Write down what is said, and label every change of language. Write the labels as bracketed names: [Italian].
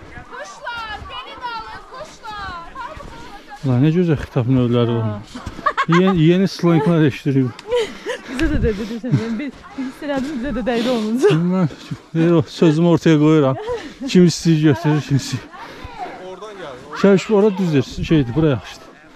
[Turkish] Kuşlar, beni de alın kuşlar. [Azerbaijani] Lan ne gözəl xitab növləri var. Yeni slanglar eşitdirik. Biz Bizə də dedi desən. Bir hiss elədim bizə də dəydi onun. Mən sözümü ortaya qoyuram. Kim istəyir götürür, kim istəyir. Oradan gəl. Şəviş ora düzdür, şeydir, bura yaxşıdır.